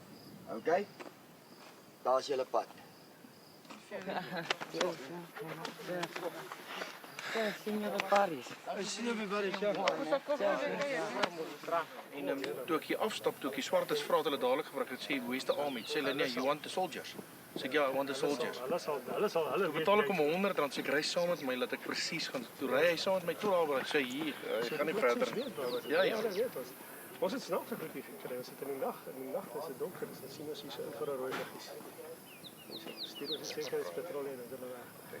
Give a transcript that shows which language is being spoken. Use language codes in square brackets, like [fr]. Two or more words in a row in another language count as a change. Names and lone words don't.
[af] Okay? Daar's julle pad. Sien jy wat Paris? Sien jy wat Paris? Ja. En toe ek hier afstap, toe ek die swartes vra, het hulle dadelik gevra, ek het sê, [en] "Where's the army?" [af] Sê hulle, "Nee, [en] you want the soldiers." [af] Sê ek, "Ja, [en] I want the soldiers." [af] Toe betaal ek hom R100, sê ek, "Ry saam met my, laat ek presies gaan." Toe ry hy saam met my toe daar waar ek sê, "Hier, ek gaan nie verder." Ja, ja. Ons het snaakse goedie gekry. Ons het in die nag is dit donker, dus dan sien ons hier so infrarooi liggies. Ons stuur ons sekuriteitspatrollie en hulle weg.